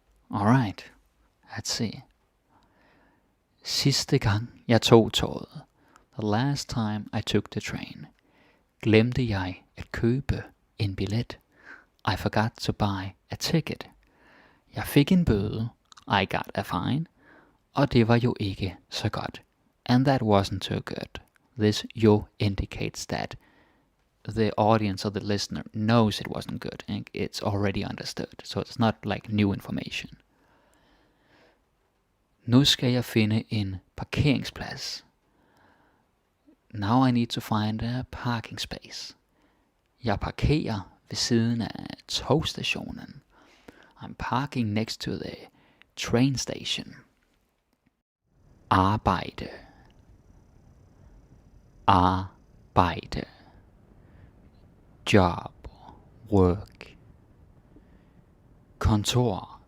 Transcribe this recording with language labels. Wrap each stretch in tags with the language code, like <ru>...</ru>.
<en>Alright, let's see.</en> <da>Sidste gang jeg tog toget.</da> <en>The last time I took the train.</en> <da>Glemte jeg at købe en billet.</da> <en>I forgot to buy a ticket.</en> <da>Jeg fik en bøde.</da> <en>I got a fine.</en> <da>Og det var jo ikke så godt.</da> <en>and that wasn't too good. This yo indicates that the audience or the listener knows it wasn't good and it's already understood. So it's not like new information.</en> <da>Nu skal jeg finde en parkeringsplads.</da> <en>Now I need to find a parking space.</en> <da>Jeg parkerer ved siden af togstationen.</da> <en>I'm parking next to the train station.</en> <da>Arbejde. Arbejde.</da> <en>Job. Work.</en> <da>Kontor.</da>